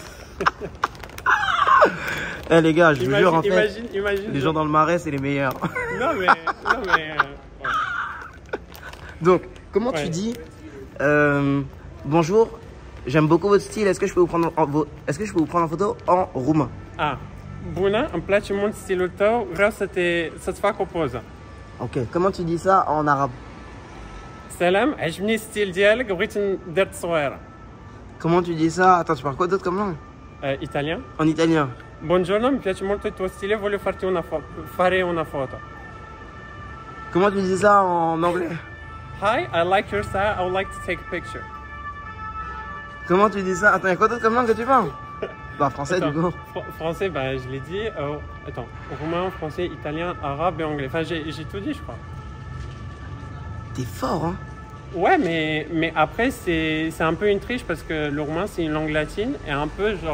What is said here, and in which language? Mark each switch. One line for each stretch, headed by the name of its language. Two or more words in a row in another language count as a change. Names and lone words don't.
French: Eh les gars, je vous jure, en fait, imagine, les gens dans le marais, c'est les meilleurs. Non, mais... ouais. Donc, comment tu Ouais. dis bonjour, j'aime beaucoup votre style, est-ce que je peux vous prendre en photo en roumain? Ah.
Romanian: Bună, îmi place mult stilul tău, vreau să-ți fac o poză.
French: Ok, comment tu dis ça en arabe?
Arabic: سلام عجبني الستيل ديالك بغيت ندير تصويره.
French: Comment tu dis ça? Attends, tu parles quoi d'autre comme langue? Italien. En italien.
Italian: Buongiorno, mi piace molto il tuo stile, voglio fare una foto.
French: Comment tu dis ça en anglais?
English: Hi, I like your style, I would like to take a picture.
French: Comment tu dis ça? Attends, il y a quoi d'autre comme langue que tu parles? Bah, français Attends, du coup. Français, bah, je l'ai dit. Attends, roumain, français, italien, arabe et anglais. Enfin, j'ai tout dit, je crois. T'es fort, hein? Ouais, mais après, c'est un peu une triche parce que le roumain, c'est une langue latine et un peu genre...